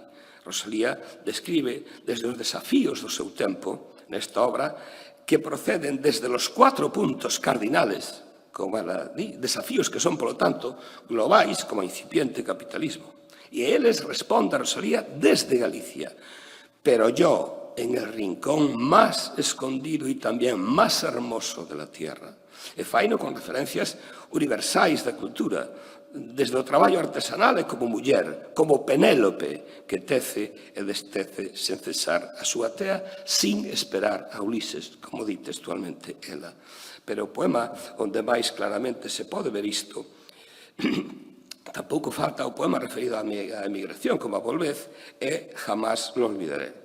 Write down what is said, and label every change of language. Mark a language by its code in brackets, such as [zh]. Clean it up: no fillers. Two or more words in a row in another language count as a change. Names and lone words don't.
[gl] Rosalía describe desde os desafíos do seu tempo, nesta obra, que proceden desde [es] los 4 puntos cardinales, [gl] como ela di, desafíos que son, polo tanto, globais como incipiente capitalismo. E eles responde a Rosalía desde Galicia. [es] Pero yo, en el rincón más escondido y también más hermoso de la tierra, [gl] e faino con referencias universais da cultura, desde o traballo artesanal e como muller, como Penélope, que tece e destece sen cesar a súa tea, [es] sin esperar [gl] a Ulises, como di textualmente ela. Pero o poema onde máis claramente se pode ver isto, tampouco falta o poema referido á emigración, como a Volvez, e Jamás lo olvidaré.